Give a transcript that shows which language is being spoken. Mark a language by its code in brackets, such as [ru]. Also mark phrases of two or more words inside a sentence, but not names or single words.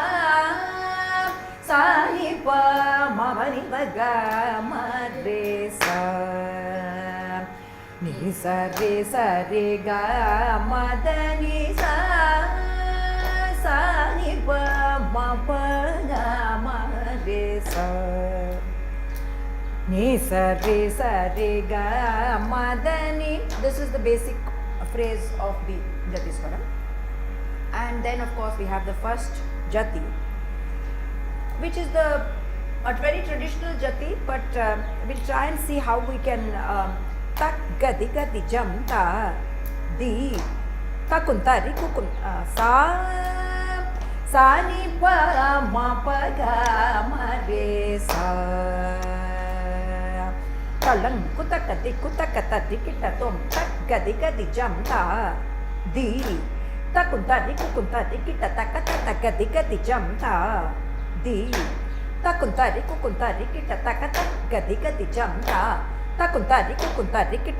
[en] sa sa ni pa ma ba ni ba ga ma re sa ni sa re ga ma da ni sa sa ni pa ma pa ga ma re sa ni sa re ga ma da ni. This is the basic phrase of the Jati Swaram. And then of course we have the first Jati, which is a very traditional Jati, but we'll try and see how we can tak gadi gadi jam ta di takunta ri kukun sa ni pa ma pa ga ma re sa talang kutakata dikita tom tak gadi gadi jam ta di takunta ri kukunta dikita takata gadi gadi jam ta di takunta ri kukunta dikita takata gadi gadi jam ta takunta ri kukunta dikita